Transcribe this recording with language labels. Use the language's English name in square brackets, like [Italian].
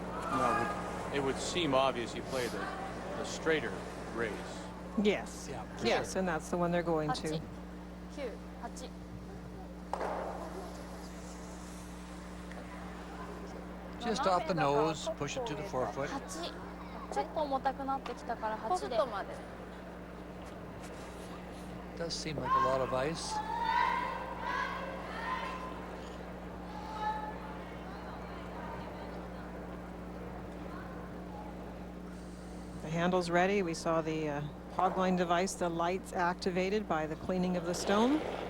[English] No, it would seem obvious you play the straighter raise. Yes. Yeah. Yes, and that's the one they're going to. [Japanese] 9、8。 [English] Just off the nose, push it to the forefoot. [Japanese] 8。ちょっと重たくなってきたから8で。 [English] Does seem like a lot of ice. The handle's ready. We saw the hog line device, the lights activated by the cleaning of the stone.